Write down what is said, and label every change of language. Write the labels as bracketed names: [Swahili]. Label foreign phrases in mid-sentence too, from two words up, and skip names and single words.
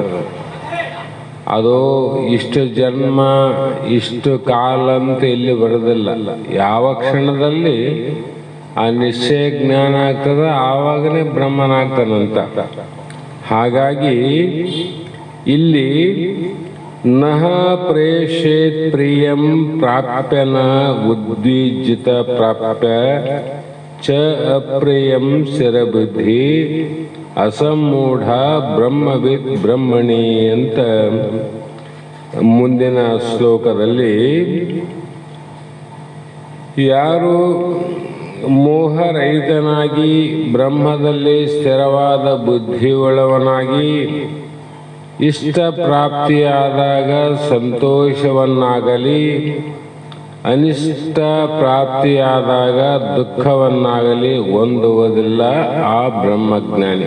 [Kannada] ಅದು ಇಷ್ಟು ಜನ್ಮ ಇಷ್ಟು ಕಾಲ ಅಂತ ಇಲ್ಲಿ ಬರೋದಿಲ್ಲ. ಯಾವ ಕ್ಷಣದಲ್ಲಿ ಆ ನಿಶ್ಚಯ ಜ್ಞಾನ ಆಗ್ತದೆ ಆವಾಗಲೇ ಬ್ರಹ್ಮನಾಗ್ತಾನಂತ. ಹಾಗಾಗಿ ಇಲ್ಲಿ [Sanskrit] ನಹ ಪ್ರೇಷೇತ್ ಪ್ರಿಯಂ ಪ್ರಾಪ್ಯನ ಉದ್ವಿಜಿತ ಪ್ರಾಪ್ಯ ಚ ಅಪ್ರಿಯಂ ಸ್ಥಿರಬುದ್ಧಿ ಅಸಮ್ಮೂಢ ಬ್ರಹ್ಮವಿದ್ ಬ್ರಹ್ಮಣಿ [Kannada] ಅಂತ ಮುಂದಿನ ಶ್ಲೋಕದಲ್ಲಿ ಯಾರು ಮೋಹರಹಿತನಾಗಿ ಬ್ರಹ್ಮದಲ್ಲಿ ಸ್ಥಿರವಾದ ಬುದ್ಧಿಯುಳ್ಳವನಾಗಿ ಇಷ್ಟ ಪ್ರಾಪ್ತಿಯಾದಾಗ ಸಂತೋಷವನ್ನಾಗಲಿ ಅನಿಷ್ಟ ಪ್ರಾಪ್ತಿಯಾದಾಗ ದುಃಖವನ್ನಾಗಲಿ ಹೊಂದುವುದಿಲ್ಲ ಆ ಬ್ರಹ್ಮಜ್ಞಾನಿ.